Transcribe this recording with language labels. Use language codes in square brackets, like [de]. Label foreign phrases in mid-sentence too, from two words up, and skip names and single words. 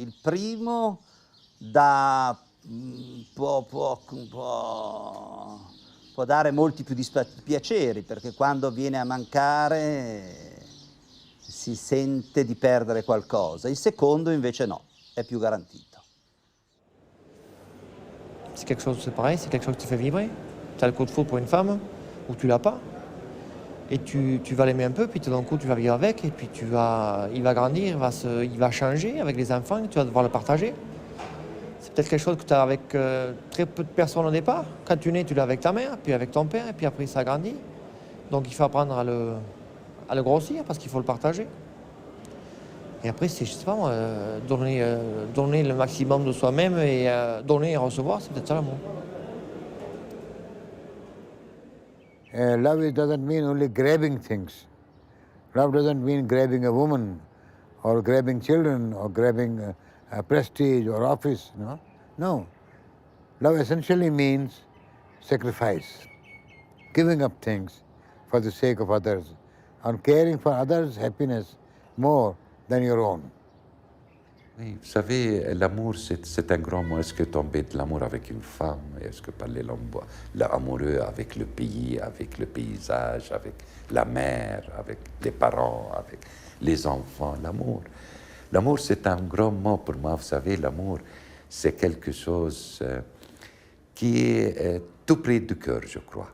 [it] Il primo può dare molti più piaceri, perché quando viene a mancare si sente di perdere qualcosa. Il secondo invece no, è più garantito. [fr] C'est quelque chose, c'est pareil, c'est quelque chose qui te fait vibrer. Tu as le coup de foudre pour une femme, ou tu l'as pas. Et tu vas l'aimer un peu, puis tout d'un coup, tu vas vivre avec, et puis il va grandir, il va changer avec les enfants, et tu vas devoir le partager. C'est peut-être quelque chose que tu as avec très peu de personnes au départ. Quand tu nais, tu l'as avec ta mère, puis avec ton père, et puis après, ça grandit. Donc il faut apprendre à le grossir, parce qu'il faut le partager. Et après, c'est, je sais pas moi, donner le maximum de soi-même, et donner et recevoir, c'est peut-être ça l'amour. [en] Love doesn't mean only grabbing things. Love doesn't mean grabbing a woman, or grabbing children, or grabbing a prestige or office, no? No. Love essentially means sacrifice, giving up things for the sake of others, and caring for others' happiness more than your own. [fr] Oui, vous savez, l'amour, c'est un grand mot. Est-ce que tomber de l'amour avec une femme? Est-ce que parler l'amoureux avec le pays, avec le paysage, avec la mère, avec les parents, avec les enfants? L'amour, c'est un grand mot pour moi. Vous savez, l'amour, c'est quelque chose qui est tout près du cœur, je crois.